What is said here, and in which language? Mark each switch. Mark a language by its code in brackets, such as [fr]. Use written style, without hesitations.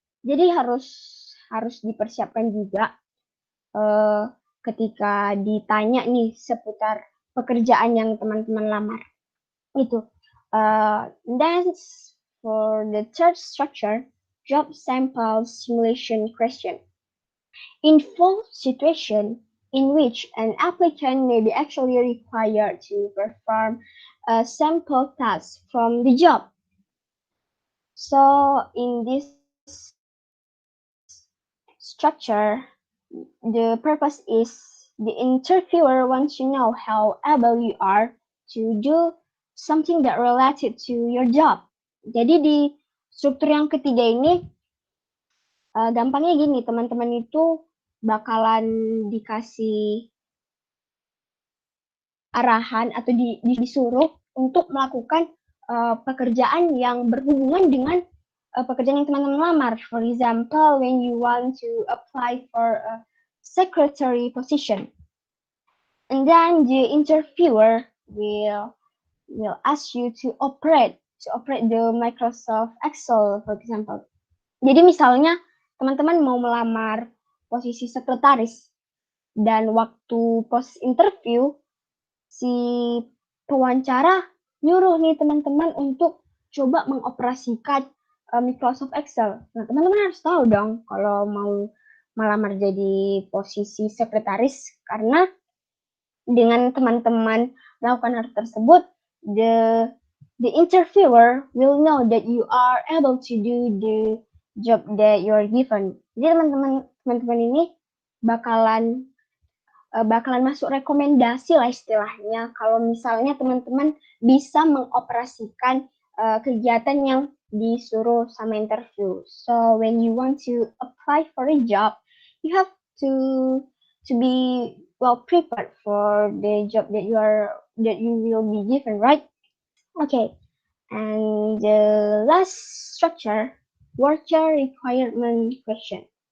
[id] Jadi harus dipersiapkan juga ketika ditanya nih seputar pekerjaan yang teman-teman lamar. Itu. [en] Then for the third structure, job sample simulation question. Involve situation in which an applicant may be actually required to perform a sample task from the job. So in this structure, the purpose is the interviewer wants to know how able you are to do something that related to your job. [id] Jadi di struktur yang ketiga ini, gampangnya gini, teman-teman itu bakalan dikasih arahan atau disuruh untuk melakukan pekerjaan yang berhubungan dengan pekerjaan yang teman-teman lamar. [en] For example, when you want to apply for a secretary position, and then the interviewer will ask you to operate the Microsoft Excel, for example. [id] Jadi misalnya teman-teman mau melamar posisi sekretaris dan waktu pos interview si pewawancara nyuruh nih teman-teman untuk coba mengoperasikan Microsoft Excel. Nah, teman-teman harus tahu dong kalau mau melamar jadi posisi sekretaris, karena dengan teman-teman melakukan hal tersebut, [en] the interviewer will know that you are able to do the job that you are given. [id] Jadi teman-teman ini bakalan masuk rekomendasi lah istilahnya kalau misalnya teman-teman bisa mengoperasikan kegiatan yang disuruh sama interview. [en] So when you want to apply for a job, you have to be well prepared for the job that you will be given, right? Okay. And the last structure, worker requirement question.